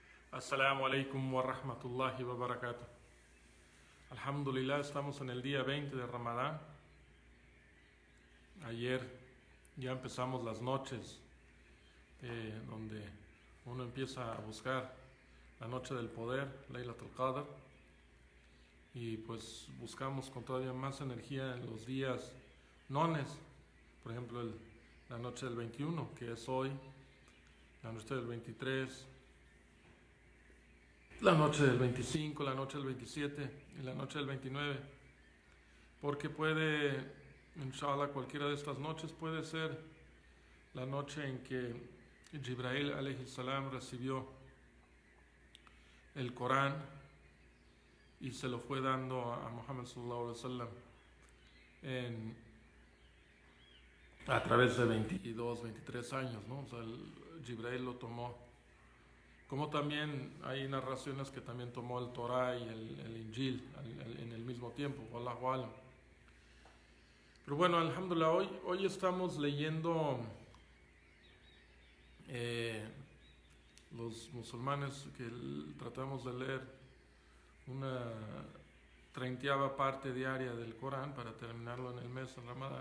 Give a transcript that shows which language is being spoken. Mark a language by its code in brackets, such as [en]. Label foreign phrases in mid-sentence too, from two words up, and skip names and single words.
[ar] السلام عليكم ورحمة الله وبركاته. [es] Alhamdulillah, estamos en el día 20 de Ramadán. Ayer ya empezamos las noches donde uno empieza a buscar la noche del poder, Laylatul Qadr, y pues buscamos con todavía más energía en los días nones, por ejemplo la noche del 21, que es hoy, la noche del 23, la noche del 25, la noche del 27 y la noche del 29, porque puede, inshallah, cualquiera de estas noches puede ser la noche en que Jibrail [ar] عليه السلام [es] recibió el Corán y se lo fue dando a Muhammad [ar] صلى الله عليه وسلم [es] a través de 22, 23 años, ¿no? O sea, Jibrail lo tomó. Como también hay narraciones que también tomó el Torah y el Injil en el mismo tiempo, [ar] والله أعلم. [es] Pero bueno, alhamdulillah, hoy estamos leyendo los musulmanes que tratamos de leer una 30ª parte diaria del Corán para terminarlo en el mes de Ramadán.